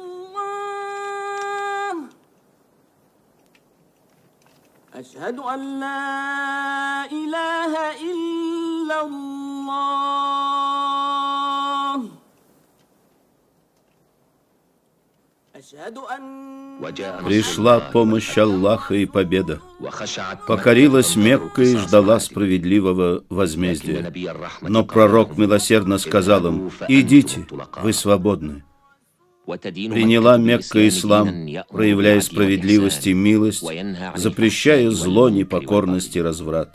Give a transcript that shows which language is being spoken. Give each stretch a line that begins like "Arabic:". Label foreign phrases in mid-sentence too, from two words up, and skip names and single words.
Arabic: الله أشهد أن لا إله إلا الله أشهد أن
Russian: Пришла помощь Аллаха и победа. Покорилась Мекка и ждала справедливого возмездия. Но пророк милосердно сказал им: «Идите, вы свободны». Приняла Мекка ислам, проявляя справедливость и милость, запрещая зло, непокорность и разврат.